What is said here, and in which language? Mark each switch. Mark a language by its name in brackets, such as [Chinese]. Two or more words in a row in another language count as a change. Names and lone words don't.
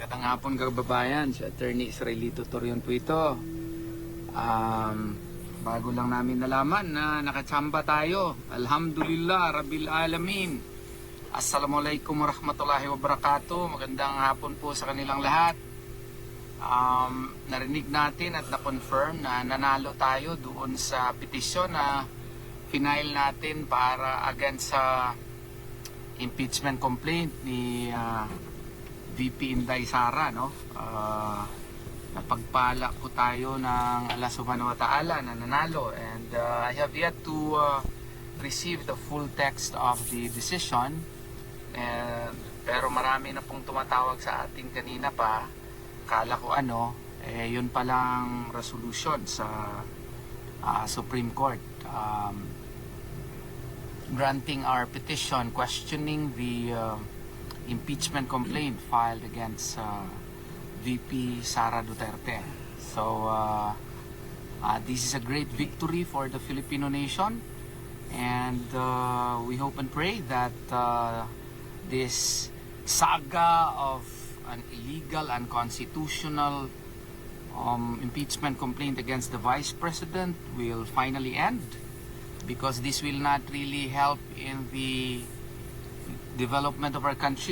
[Filipino] hapon kababayan, si Attorney Israelito Torion po ito. Bago lang namin nalaman na nakatsamba tayo. [Arabic] الحمد لله رب العالمين. السلام عليكم ورحمة الله وبركاته. [Filipino] Magandang hapon po sa kanilang lahat. Narinig natin at na-confirm na nanalo tayo doon sa petisyon na final natin para against sa [English] impeachment complaint [Filipino] ni VP Inday Sara, no? Napagpala po tayo ng Allah [Arabic] سبحانه وتعالى [Filipino] na nanalo, [English] and I have yet to receive the full text of the decision, [Filipino] pero marami na pong tumatawag sa ating kanina pa. Kala ko yun palang [English] resolution sa Supreme Court granting our petition questioning the impeachment complaint filed against VP Sara Duterte. So this is a great victory for the Filipino nation, and we hope and pray that this saga of an illegal, unconstitutional impeachment complaint against the Vice President will finally end, because this will not really help in the development of our country.